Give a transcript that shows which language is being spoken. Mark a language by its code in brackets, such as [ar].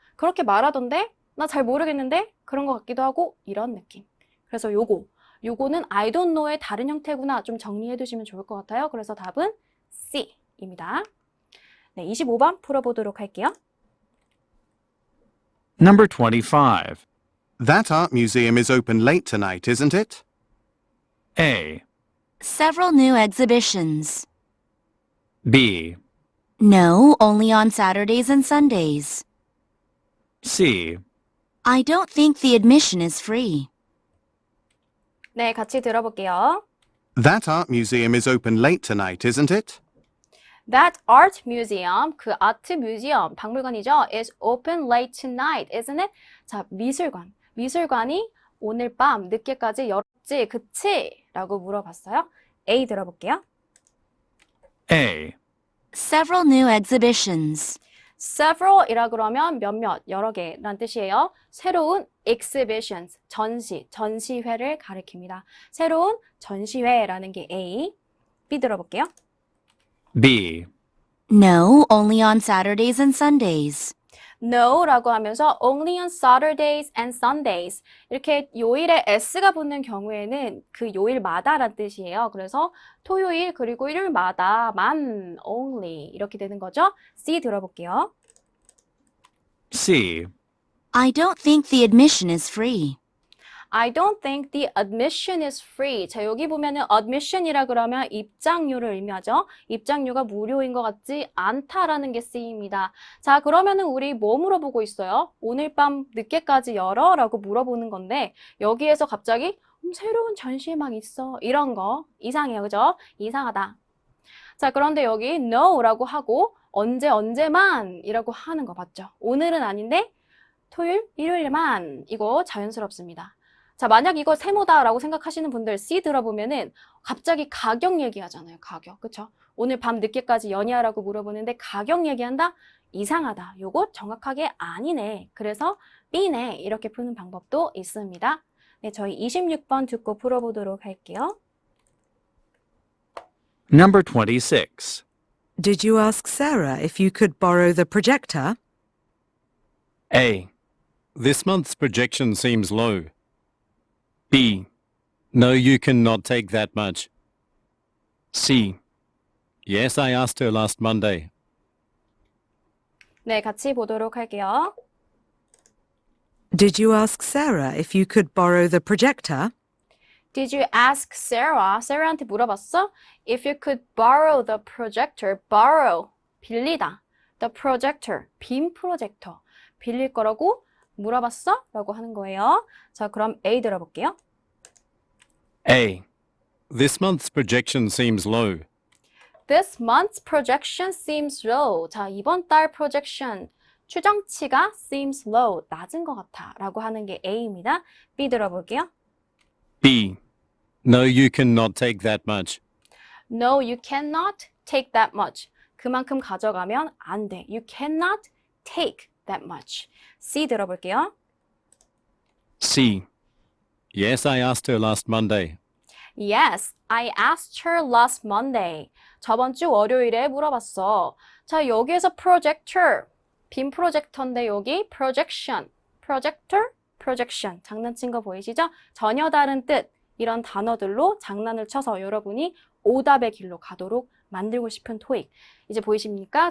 [ko] 그렇게 말하던데 나 잘 모르겠는데 그런 것 같기도 하고 이런 느낌. 그래서 요거는 [en] I don't know [ko] 의 다른 형태구나 좀 정리해 두시면 좋을 것 같아요. 그래서 답은 C. 입니다. 네, 25번 풀어보도록 할게요. [en] Number 25. That art museum is open late tonight, isn't it? A, Several new exhibitions. B, No, only on Saturdays and Sundays. C, I don't think the admission is free. [ko] 네, 같이 들어볼게요. [en] That art museum is open late tonight, isn't it? That art museum, [ko] 그 아트 뮤지엄, 박물관이죠. [en] is open late tonight, isn't it? [ko] 자, 미술관. 미술관이 오늘 밤 늦게까지 열었지, 그치? 라고 물어봤어요. A 들어볼게요. [en] A, Several new exhibitions. [ko] several이라 그러면 몇몇, 여러 개란 뜻이에요. 새로운 exhibitions, 전시, 전시회를 가리킵니다. 새로운 전시회라는 게 A. B 들어볼게요. [en] B, No, only on Saturdays and Sundays. [ko] No라고 하면서 [en] only on Saturdays and Sundays [ko] 이렇게 요일에 s가 붙는 경우에는 그 요일마다란 뜻이에요. 그래서 토요일 그리고 일요일마다만 only 이렇게 되는 거죠. C 들어볼게요. [en] C, I don't think the admission is free. I don't think the admission is free. [ko] 자, 여기 보면은 admission이라 그러면 입장료를 의미하죠. 입장료가 무료인 것 같지 않다라는 게 C입니다. 자, 그러면은 우리 뭐 물어보고 있어요? 오늘 밤 늦게까지 열어? 라고 물어보는 건데 여기에서 갑자기 새로운 전시회 막 있어. 이런 거 이상해요. 그죠? 이상하다. 자, 그런데 여기 no라고 하고 언제만 이라고 하는 거 맞죠? 오늘은 아닌데 토요일, 일요일만 이거 자연스럽습니다. 자, 만약 이거 세모다라고 생각하시는 분들 C 들어보면은 갑자기 가격 얘기하잖아요. 가격. 그쵸? 오늘 밤 늦게까지 연희하라고 물어보는데 가격 얘기한다? 이상하다. 요거 정확하게 아니네. 그래서 B네. 이렇게 푸는 방법도 있습니다. 네, 저희 26번 듣고 풀어보도록 할게요. [en] Number 26. Did you ask Sarah if you could borrow the projector? A, This month's projection seems low. B, No, you cannot take that much. C, Yes, I asked her last Monday. [ko] 네, 같이 보도록 할게요. [en] Did you ask Sarah if you could borrow the projector? Did you ask Sarah? [ko] Sarah한테 물어봤어? [en] If you could borrow the projector, borrow, [ko] 빌리다. [en] The projector, [ko] 빔 프로젝터. 빌릴 거라고 물어봤어? 라고 하는 거예요. 자, 그럼 A 들어볼게요. [en] A, This month's projection seems low. This month's projection seems low. [ko] 자, 이번 달 projection, 추정치가 [en] seems low, [ko] 낮은 것 같아. 라고 하는 게 A입니다. B 들어볼게요. [en] B, No, you cannot take that much. No, you cannot take that much. [ko] 그만큼 가져가면 안 돼. [en] You cannot take that much. C 들어볼게요. C, Yes, I asked her last Monday. Yes, I asked her last Monday. [ko] 저번 주 월요일에 물어봤어. 자, 여기에서 projector, 빔 프로젝터인데 여기 projection, projector, projection. 장난친 거 보이시죠? 전혀 다른 뜻. 이런 단어들로 장난을 쳐서 여러분이 오답의 길로 가도록 만들고 싶은 토익. 이제 보이십니까?